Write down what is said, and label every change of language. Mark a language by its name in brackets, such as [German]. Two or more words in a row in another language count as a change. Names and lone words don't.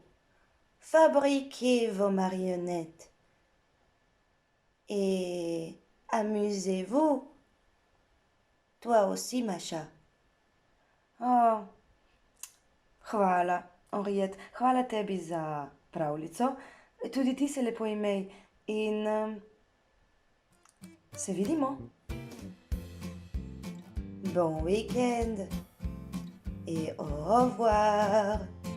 [French] Fabriquez vos marionnettes et amusez-vous. Toi aussi, Macha. [Slovenian] Oh, hvala, Henriette. Hvala tebi za pravljico. Tudi ti se lepo imej in se vidimo. [French] Bon week-end et au revoir.